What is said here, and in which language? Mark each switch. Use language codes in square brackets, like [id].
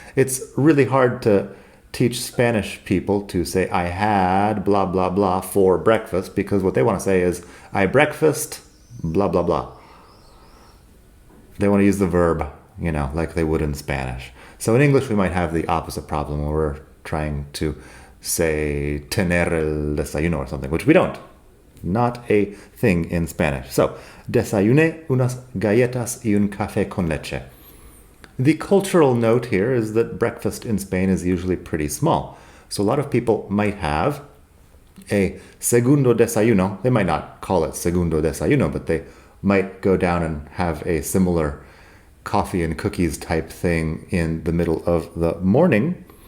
[en] It's really hard to teach Spanish people to say, I had blah, blah, blah for breakfast, because what they want to say is, I breakfast, blah, blah, blah. They want to use the verb, like they would in Spanish. So in English, we might have the opposite problem where we're trying to say, [es] tener el desayuno [en] or something, which we don't. Not a thing in Spanish. [es] So, desayuné unas galletas y un café con leche. [en] The cultural note here is that breakfast in Spain is usually pretty small. So a lot of people might have a segundo desayuno. They might not call it segundo desayuno, but they might go down and have a similar coffee and cookies type thing in the middle of the morning.